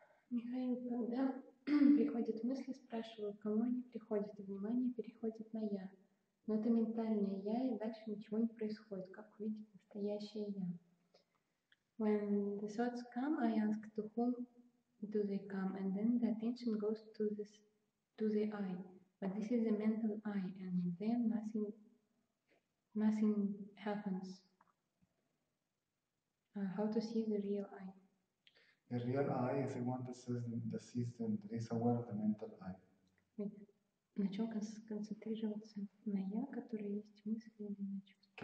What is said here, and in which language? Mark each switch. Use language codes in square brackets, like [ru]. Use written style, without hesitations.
[ru] Михаил, когда приходят мысли, спрашиваю, кому они приходят, и внимание переходит на «я». Но это ментальное «я», и дальше ничего не происходит, как увидеть настоящее «я». [en] When the thoughts come, I ask to whom do they come, and then the attention goes to the I. But this is a mental I, and then nothing happens. How to see the real I? The real I is the one that sees and is aware of the mental I. [ru] На чем концентрироваться? На «я», которое есть в мысли, или на чем?